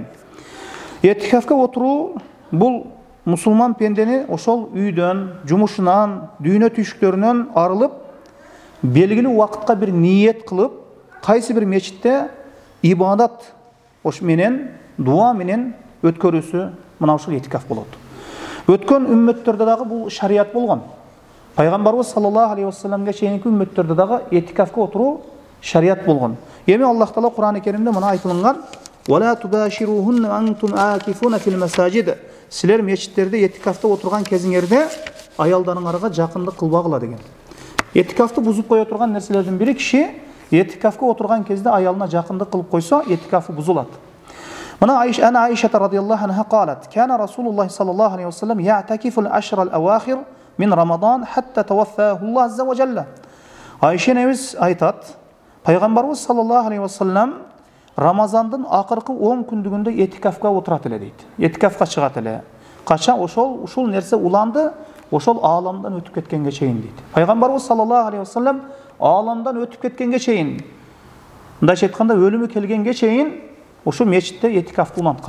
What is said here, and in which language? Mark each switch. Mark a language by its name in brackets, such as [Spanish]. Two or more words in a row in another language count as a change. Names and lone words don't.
[Kyrgyz] Этикафка отуруу бул мусулман пендени ошол үйдөн, жумушунан, дүйнө түйшүктөрүнөн арылып, белгилүү убакытка бир ниет кылып, кайсы бир мечитте ибадат менен, дуа менен өткөрүүсү мына ушул этикаф болот. Өткөн үммөттөрдө дагы бул шарият болгон. Пайгамбарыбыз [Arabic] صلى الله عليه وسلم [Kyrgyz] чейинки үммөттөрдө дагы этикафка отуруу шарият болгон. Эми Аллах Таала Кур'ан-ы Керимде мына айтылган: [Arabic] "ولا تباشروهن وأنتم عاكفون في المساجد." [Kyrgyz] Силер мечиттерде этикафта отурган кезиңерде аялдарыңарга жакындык кылбагыла деген. Этикафты бузуп кое турган нерселердин бири киши этикафка отурган кезде аялына жакындык кылып койсо, этикафы бузулат. [Arabic] Мына Айша رضي الله عنها قالت كان رسول الله صلى الله عليه وسلم يعتكف العشر الأواخر من رمضان حتى توفاه الله عز وجل." [Kyrgyz] Айша небиз айтат: Пайгамбарыбыз [Arabic] صلى الله عليه وسلم [Kyrgyz] Рамазандын акыркы 10 күндүгүндө этикафка отурат эле дейт. Этикафка чыгат эле. Кача ушул нерсе уланды, ошол ааламдан өтүп кеткенге чейин дейт. Пайгамбарыбыз [Arabic] صلى الله عليه وسلم [Kyrgyz] Аламдан өтүп кеткенге чейин, мындайча айтканда өлүмү келгенге чейин ошо мечитте этикафты уланткан.